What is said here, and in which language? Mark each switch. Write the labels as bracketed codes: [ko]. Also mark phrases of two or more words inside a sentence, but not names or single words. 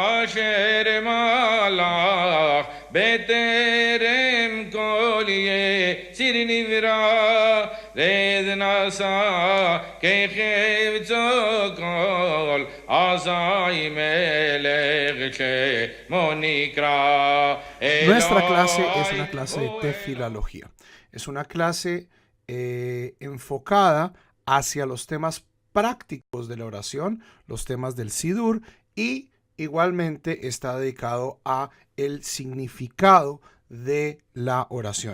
[he] כאשר מלך בטרם כל יציר נברא רד נשא כחפצו כל אזי מלך שמו נקרא. [es] Nuestra clase es una clase de tefilología. Es una clase enfocada hacia los temas prácticos de la oración, los temas del Sidur, y igualmente está dedicado a el significado de la oración.